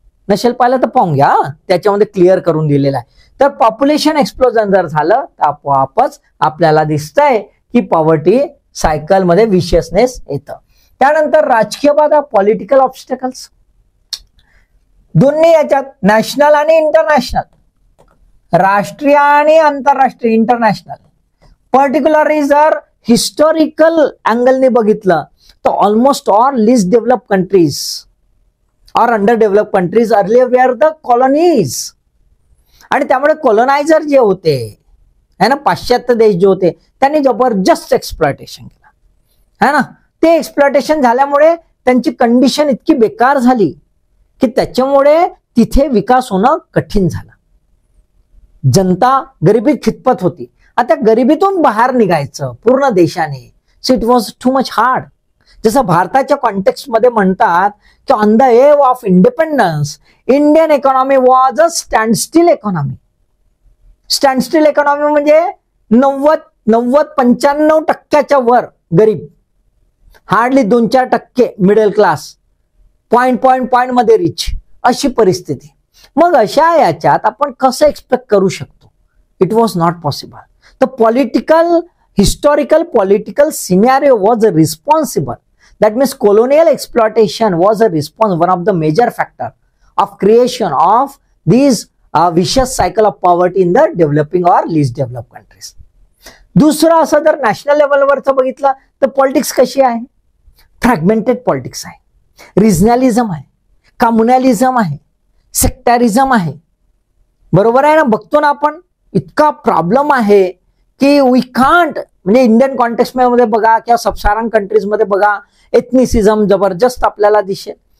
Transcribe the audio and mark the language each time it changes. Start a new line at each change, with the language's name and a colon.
Marathi: नसेल पाहिलं तर पाहून घ्या, त्याच्यामध्ये क्लिअर करून दिलेला आहे. तर पॉप्युलेशन एक्सप्लोजन जर झालं तर आपोआपच आपल्याला दिसतंय की पॉवर्टी सायकल मध्ये विशियसनेस येतं. त्यानंतर राजकीय बाधा, पॉलिटिकल ऑब्स्टॅकल्स, दोन्ही याच्यात नॅशनल आणि इंटरनॅशनल, राष्ट्रीय आणि आंतरराष्ट्रीय इंटरनॅशनल. पर्टिक्युलरली जर हिस्टॉरिकल अँगलने बघितलं तर
English: Almost all least develop countries or under develop countries earlier were the colonies.
Marathi: आणि त्यामुळे कॉलोनायझर जे होते है ना, पाश्चात्य देश जे होते, त्यांनी जबरदस्त एक्सप्लॉयटेशन केलं है ना. ते एक्सप्लॉयटेशन झाल्यामुळे त्यांची कंडिशन इतकी बेकार झाली की त्याच्यामुळे तिथे विकास होणं कठीण झालं. जनता गरिबीत खितपत होती. आता गरिबीतून बाहेर निघायचं पूर्ण देशाने,
English: So it was too much hard.
Marathi: जसं भारताच्या कॉन्टेक्स्ट मध्ये म्हणतात की
English: On the eve of independence Indian economy was a standstill economy.
Marathi: स्टँडस्टिल economy म्हणजे 90-95% वर गरीब, हार्डली 2-4% मिडल क्लास, पॉइंट मध्ये रिच, अशी परिस्थिती. मग अशा याच्यात आपण कसं एक्सपेक्ट करू शकतो?
English: It was not possible. The historical political scenario was responsible. That means colonial exploitation was one of the major factor of creation of these vicious cycle of poverty in the developing or least developed countries.
Marathi: दुसरं असं जर national लेवलवरचं बघितलं तर politics कशी आहे? Fragmented politics आहे, regionalism आहे, कम्युनलिझम आहे, सेक्टरिझम आहे. बरोबर आहे ना. बघतो ना आपण इतका प्रॉब्लेम आहे की
English: we can't,
Marathi: म्हणजे इंडियन कॉन्टेक्स्ट मध्ये बघा किंवा सबसारन कंट्रीज मध्ये बघा, एथनिसिझम जबरदस्त आपल्याला दिसेल.